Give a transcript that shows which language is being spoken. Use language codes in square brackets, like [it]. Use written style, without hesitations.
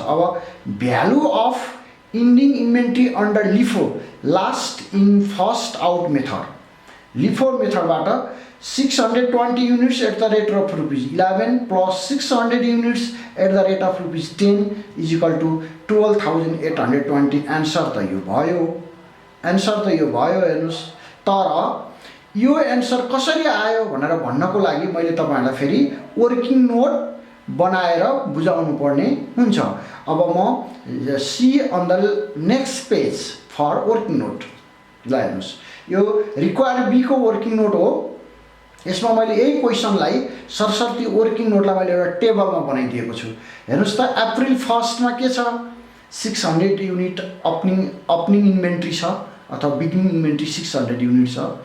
[en] अब value of ending inventory under LIFO last in first out method, LIFO मेथडबाट 620 units at the rate of ₹11 plus 600 units at the rate of ₹10 is equal to 12,820। [ne] Answer त यो भयो, answer त यो भयो। हेर्नुहोस्, तर यो एन्सर कसरी आयो भनेर भन्नको लागि मैले तपाईहरुलाई फेरि वर्किङ नोट बनाएर बुझाउनु पर्ने हुन्छ। [en] अब म see on the next page for working note. [ne] ल हेर्नुहोस्, यो रिक्वायर बी को वर्किङ नोट हो। यसमा मैले यही क्वेसनलाई सरसर्ती वर्किङ नोटलाई मैले एउटा टेबलमा बनाइदिएको छु। हेर्नुहोस् त, अप्रिल 1 मा के छ, 600 युनिट ओपनिङ इन्भेन्ट्री छ अथवा बिगिनिङ इन्भेन्ट्री 600 युनिट छ।